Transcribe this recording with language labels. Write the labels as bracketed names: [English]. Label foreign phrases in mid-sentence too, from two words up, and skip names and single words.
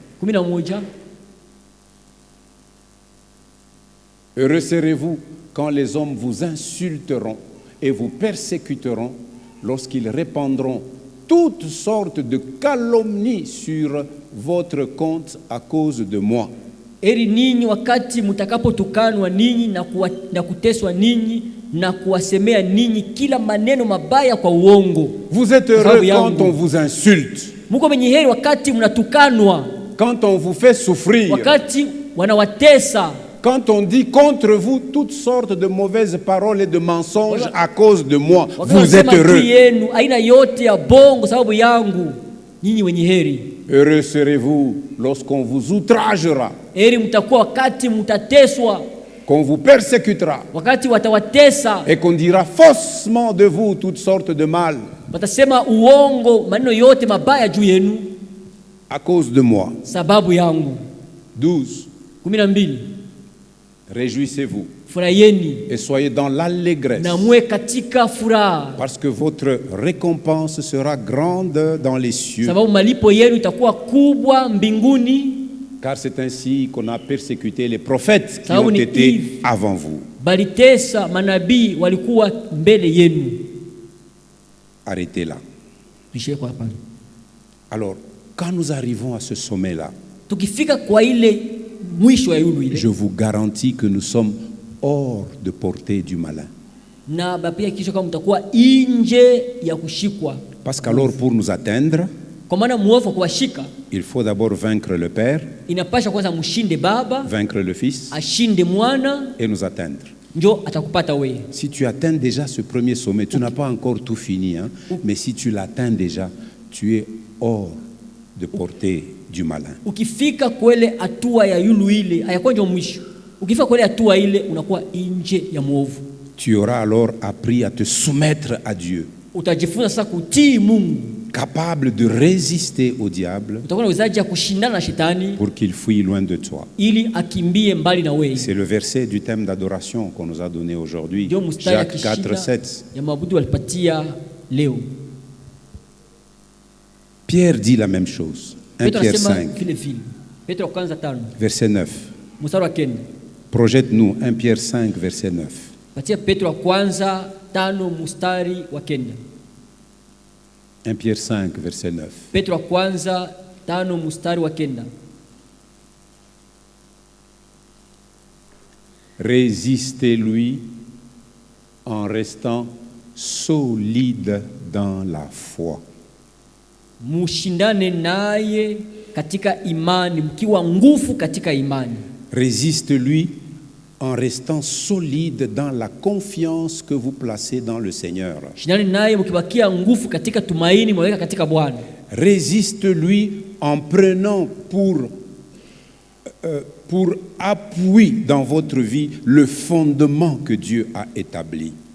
[French] Heureux serez-vous quand les hommes vous insulteront et vous persécuteront, lorsqu'ils répandront toutes sortes de calomnies sur votre compte à cause de moi. [Swahili] Eri ninyi wakati mtakapotukanwa ninyi na kuteswa ninyi na kuwasemea ninyi kila maneno mabaya kwa uongo. [French] Vous êtes heureux quand on vous insulte. [Swahili] Muko wenye heri wakati mnatukanwa. [French] Quand on vous fait souffrir. [Swahili] Wakati wanawatesa. [French] Quand on dit contre vous toutes sortes de mauvaises paroles et de mensonges à cause de moi, vous êtes heureux. Heureux serez-vous lorsqu'on vous outragera, qu'on vous persécutera et qu'on dira faussement de vous toutes sortes de mal à cause de moi. 12. 12. Réjouissez-vous [Swahili] Furahiyeni [French] et soyez dans l'allégresse, [Swahili] na muwe katika furaha, [French] parce que votre récompense sera grande dans les cieux. [Swahili] Sababu malipo yenu itakuwa kubwa mbinguni. [French] Car c'est ainsi qu'on a persécuté les prophètes qui ont été avant vous. [Swahili] Balitesa manabii walikuwa mbele yenu. [French] Arrêtez là. Alors, quand nous arrivons à ce sommet-là, [Swahili] tukifika kwa ile mwisho ya yulu ile, [French] je vous garantis que nous sommes hors de portée du malin. [Swahili] Na bapia kisho kama mtakuwa nje ya kushikwa. [French] Parce qu'alors pour nous atteindre, [Swahili] kwa maana muovu kuwashika, [French] il faut d'abord vaincre le Père, [Swahili] inapasha kwanza mshinde Baba, [French] vaincre le Fils, [Swahili] ashinde Mwana [French] et nous atteindre. [Swahili] Njo atakupata wewe. [French] Si tu atteins déjà ce premier sommet, tu n'as pas encore tout fini, hein? Mais si tu l'atteins déjà, tu es hors de portée du malin. [Swahili] Ukifika kwele hatua ya yulu ile, hayakuwa ndio mwisho. Ukifika kwele hatua ile unakuwa nje ya muovu. [French] Tu auras alors appris à te soumettre à Dieu. [Swahili] Utajifunza sasa kutii Mungu. [French] Capable de résister au diable pour qu'il fuit loin de toi. C'est le verset du thème d'adoration qu'on nous a donné aujourd'hui, Jacques 4, 7. Pierre dit la même chose, 1 Pierre 5, verset 9. Projette-nous 1 Pierre 5, verset 9. 1 Pierre 5, verset 9. [Swahili] Petro kwanza 5 mstari wa 9. [French] Résistez-lui en restant solide dans la foi. [Swahili] Mushindane naye katika imani, mkiwa nguvu katika imani. [French] Résiste-lui en restant solide dans la confiance que vous placez dans le Seigneur. Résiste-lui en prenant pour appui dans votre vie le fondement que Dieu a établi.